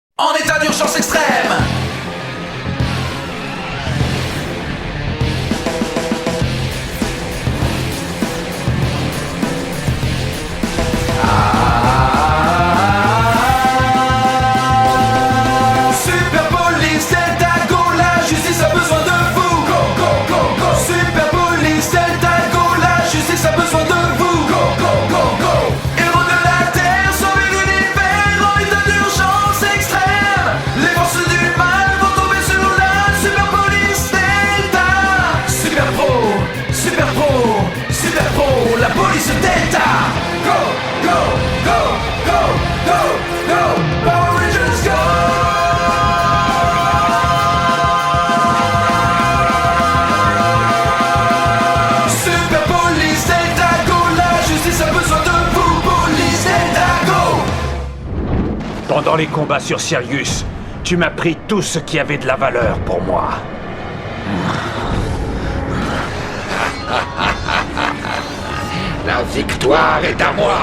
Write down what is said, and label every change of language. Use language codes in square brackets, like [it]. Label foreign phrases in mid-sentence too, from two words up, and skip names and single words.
[fr] En état d'urgence extrême. Super Police Delta Go, la justice a besoin de vous. [en] Go, go, go, go. [fr] Super Police Delta Go, la justice a besoin de vous. [en] Go, go, go, go. [fr] Héros de la Terre, sauvez l'univers en état d'urgence extrême. Les forces du mal vont tomber sur la Super Police Delta. Super Pro, Super Pro, Super Pro, la police Delta. [en] Go, go, go, go, go, go. Power Rangers go. Super Police Delta Go, [fr] la justice a besoin de vous. Police Delta Go. Pendant les combats sur Sirius, tu m'as pris tout ce qui avait de la valeur pour moi. La victoire est à moi.